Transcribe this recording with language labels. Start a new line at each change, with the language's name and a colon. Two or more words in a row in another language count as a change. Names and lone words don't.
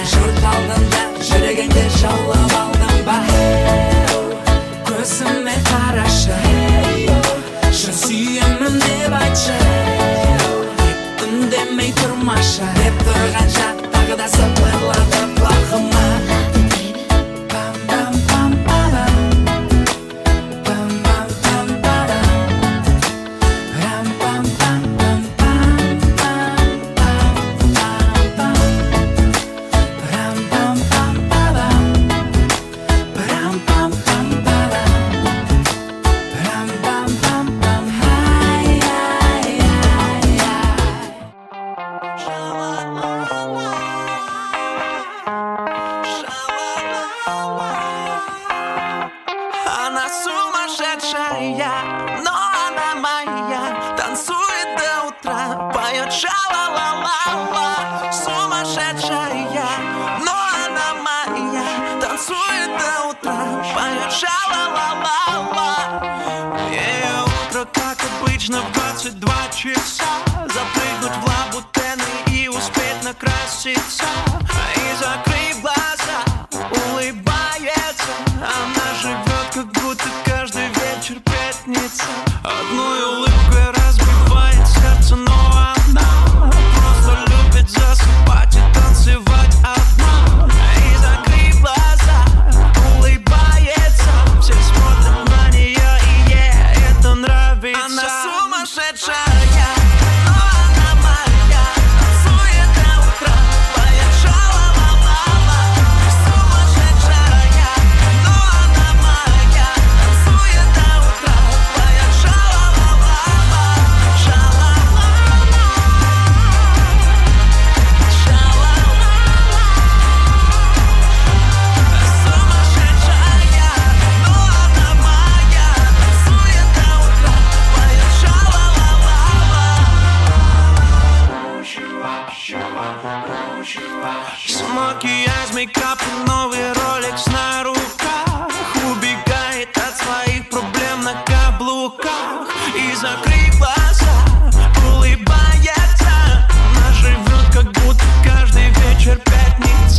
Kazakh: Жұрт алдында жүрегіңді жаулап алдым ба, көзіме қарашы, шын сүйемін деп айтшы, үндемей тұрмашы. Деп тұрғанша тағы да сыбырлады құлағыма. Пам пам пам парам, пам пам пам парам, рам пам пам пам пам пам пам пам пам, рам пам пам парам, рам пам пам парам, рам пам пам пам. Ай ай ай ай.
Russian: Она сумасшедшая, но она моя. Танцует до утра, поет ша-ла-ла-ла-ла. Сумасшедшая, но она моя. Танцует до утра, поет ша-ла-ла-ла-ла. Ее утро, как обычно, в 22 часа. Запрыгнуть в лабутены и успеть накраситься. И закрыв глаза, улыбается. Она живет, как будто каждый вечер пятница. Одной улыбкой разбивает сердце, но она просто любит засыпать и танцевать одна. И закрыв глаза, улыбается. Все смотрят на нее, и ей это нравится. Она сумасшедшая, но она моя. Танцует до утра, поет ша-ла-ла-ла-ла. Сумасшедшая, но она моя. Танцует до утра, поет ша-ла-ла-ла-ла. Ша-ла-ла-ла, ша-ла-ла-ла. Сумасшедшая, но она моя. Танцует до утра, поет ша-ла-ла-ла-ла. Макияж, мейкап и новый Rolex на руках. Убегает от своих проблем на каблуках. И закрыв глаза, улыбается. Она живет, как будто каждый вечер пятница.